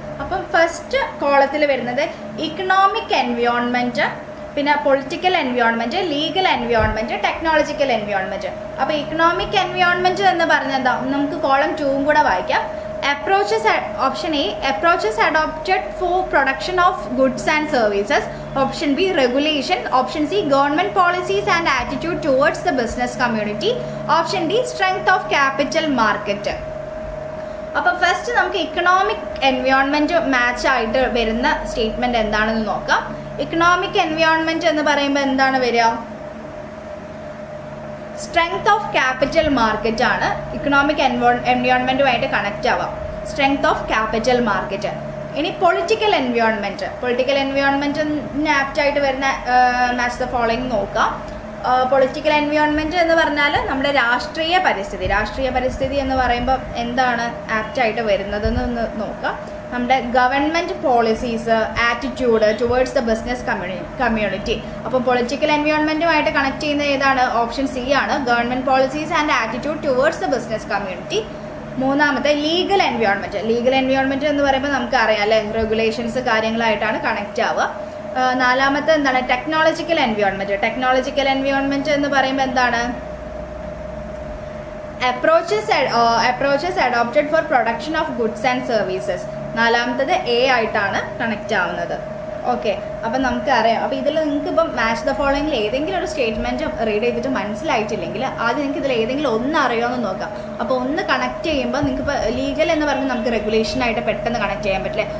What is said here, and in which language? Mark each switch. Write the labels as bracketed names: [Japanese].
[Malayalam] അപ്പം ഫസ്റ്റ് കോളത്തിൽ വരുന്നത് ഇക്കണോമിക് എൻവയോൺമെൻറ്റ്, പിന്നെ political environment, legal environment, technological environment. അപ്പോൾ ഇക്കണോമിക് എൻവയോൺമെൻറ്റ് എന്ന് പറഞ്ഞാൽ നമുക്ക് കോളം 2 കൂടെ വായിക്കാം. [English] Approaches, option A, approaches adopted for production of goods and services. Option B, regulation. Option C, government policies and attitude towards the business community. Option D, strength of capital market. [Malayalam] അപ്പോൾ first നമുക്ക് economic environment match ആയിട്ട് വരുന്ന statement എന്താണെന്ന് നോക്കാം. Economic environment എന്ന് പറയുമ്പോൾ എന്താണ് വരിക? സ്ട്രെങ്ത് ഓഫ് ക്യാപിറ്റൽ മാർക്കറ്റ് ആണ് ഇക്കണോമിക് എൻവയോൺമെൻറ്റുമായിട്ട് കണക്റ്റ് ആവാം. Strength of capital market. ഇനി പൊളിറ്റിക്കൽ എൻവയോൺമെൻറ്റിന് ആപ്റ്റായിട്ട് വരുന്ന മാച്ച് ദ ഫോളോയിങ് നോക്കാം. പൊളിറ്റിക്കൽ എൻവയോൺമെൻറ്റ് എന്ന് പറഞ്ഞാൽ നമ്മുടെ രാഷ്ട്രീയ പരിസ്ഥിതി എന്ന് പറയുമ്പോൾ എന്താണ് ആപ്റ്റായിട്ട് വരുന്നതെന്ന് നോക്കാം. [English] നമ്മുടെ government policies, attitude towards the business community. [Malayalam] അപ്പോൾ പൊളിറ്റിക്കൽ എൻവയോൺമെൻറ്റുമായിട്ട് കണക്ട് ചെയ്യുന്ന ഏതാണ്? ഓപ്ഷൻ സി ആണ്. [English] Government policies and attitude towards the business community. [Malayalam] മൂന്നാമത്തെ ലീഗൽ എൻവയോൺമെൻറ്റ് എന്ന് പറയുമ്പോൾ നമുക്കറിയാം അല്ലേ, റെഗുലേഷൻസ് കാര്യങ്ങളായിട്ടാണ് കണക്റ്റ് ആവുക. നാലാമത്തെ എന്താണ്? ടെക്നോളജിക്കൽ എൻവയോൺമെൻറ്റ് എന്ന് പറയുമ്പോൾ എന്താണ്? [English] approaches adopted for production of goods and services. [Malayalam] നാലാമത്തത് എ ആയിട്ടാണ് കണക്റ്റ് ആവുന്നത്. ഓക്കെ, അപ്പം നമുക്കറിയാം. അപ്പോൾ ഇതിൽ നിങ്ങൾക്ക് ഇപ്പം മാച്ച് ദ ഫോളോയിങ്ങിൽ ഏതെങ്കിലും ഒരു സ്റ്റേറ്റ്മെൻറ്റ് റീഡ് ചെയ്തിട്ട് മനസ്സിലായിട്ടില്ലെങ്കിൽ ആദ്യം നിങ്ങൾക്ക് ഇതിൽ ഏതെങ്കിലും ഒന്ന് അറിയാമെന്ന് നോക്കാം. അപ്പോൾ ഒന്ന് കണക്ട് ചെയ്യുമ്പോൾ നിങ്ങൾക്ക് ഇപ്പോൾ ലീഗൽ എന്ന് പറയുമ്പോൾ നമുക്ക് റെഗുലേഷനായിട്ട് പെട്ടെന്ന് കണക്ട് ചെയ്യാൻ പറ്റില്ല.